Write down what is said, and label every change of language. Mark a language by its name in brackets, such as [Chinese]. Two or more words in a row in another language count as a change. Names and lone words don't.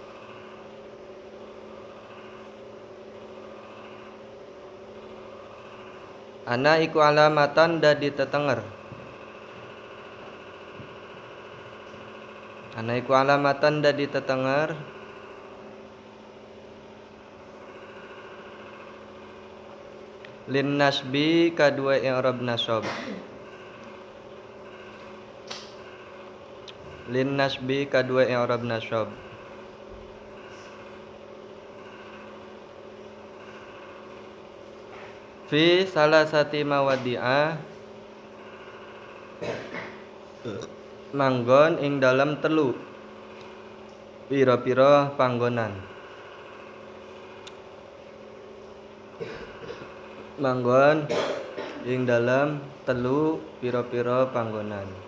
[Javanese] ana iku alamatan dadi tetenger, ana iku alamatan dadi tetenger [Arabic] للنصب [Javanese] kadua i'rab nasab, [Arabic] للنصب [Javanese] kadua i'rab nasab. [Arabic] في ثلاثة مواضع [Javanese] manggon ing dalam telu pira-pira panggonan, manggon ing dalam telu pira-pira panggonan.